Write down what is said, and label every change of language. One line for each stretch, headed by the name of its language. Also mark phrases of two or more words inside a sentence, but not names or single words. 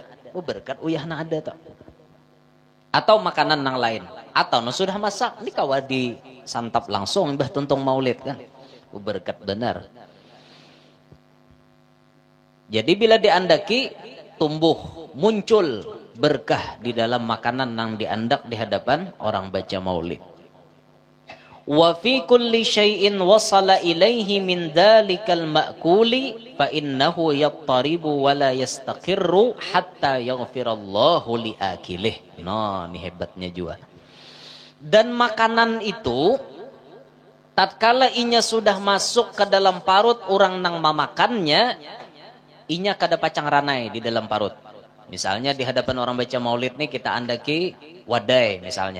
Banjar: Oh berkat uyah na ada tak. Atau makanan nang lain, atau no sudah masak, ini kawa disantap langsung mbah tuntung maulid kan. Oh berkat benar. Jadi bila diandaki tumbuh muncul berkah di dalam makanan yang diandak di hadapan orang baca maulid.
Arabic: وفي كل شيء وصل إليه من ذلك المأكول فإنه يضطرب ولا يستقر حتى يغفر الله لآكله.
Banjar: Nah, ini hebatnya juga. Dan makanan itu tatkala inya sudah masuk ke dalam parut orang nang memakannya, inya kada pacang ranai di dalam parut. Misalnya di hadapan orang baca maulid nih kita andaki wadai misalnya.